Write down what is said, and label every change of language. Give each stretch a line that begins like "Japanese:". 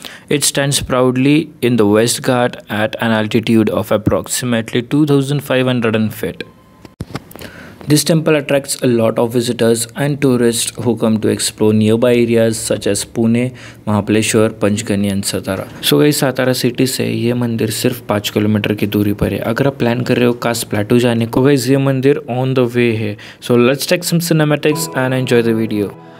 English: It stands proudly in the West Ghat at an altitude of approximately 2,500 feet. This temple attracts a lot of visitors and tourists who come to explore nearby areas such as Pune, Mahabaleshwar, Panchgani and Satara. So guys,
Hindi: Satara city से ये मंदिर सिर्फ 5 kilometre की दूरी पर है. अगर आप प्लान कर रहे हो कास प्लेटू जाने को गाइस ये मंदिर
English: on the way
Hindi: है.
English: So let's take some cinematics and enjoy the video.